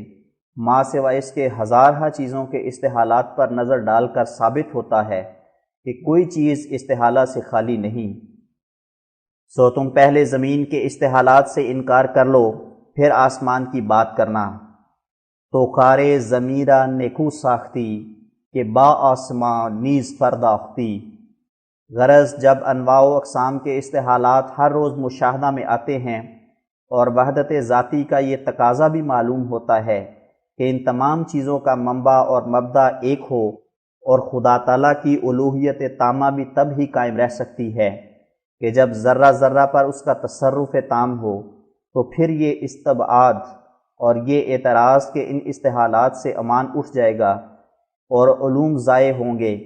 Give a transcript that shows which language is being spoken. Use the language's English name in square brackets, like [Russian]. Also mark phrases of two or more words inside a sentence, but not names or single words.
[Urdu] ما سوائے اس کے ہزارہ چیزوں کے استحالات پر نظر ڈال کر ثابت ہوتا ہے کہ کوئی چیز استحالہ سے خالی نہیں۔ سو تم پہلے زمین کے استحالات سے انکار کر لو، پھر آسمان کی بات کرنا۔ [Persian] تو کارے ضمیرہ نیکو ساختی کہ با آسمان نیز پرداختی۔ [Urdu] غرض جب انواع و اقسام کے استحالات ہر روز مشاہدہ میں آتے ہیں، اور وحدت ذاتی کا یہ تقاضا بھی معلوم ہوتا ہے کہ ان تمام چیزوں کا منبع اور مبدأ ایک ہو، اور خدا تعالیٰ کی الوہیت تامہ بھی تب ہی قائم رہ سکتی ہے کہ جب ذرہ ذرہ پر اس کا تصرف تام ہو تو پھر یہ استبعاد اور یہ اعتراض کے ان استحالات سے امان اٹھ جائے گا اور علوم ضائع ہوں گے۔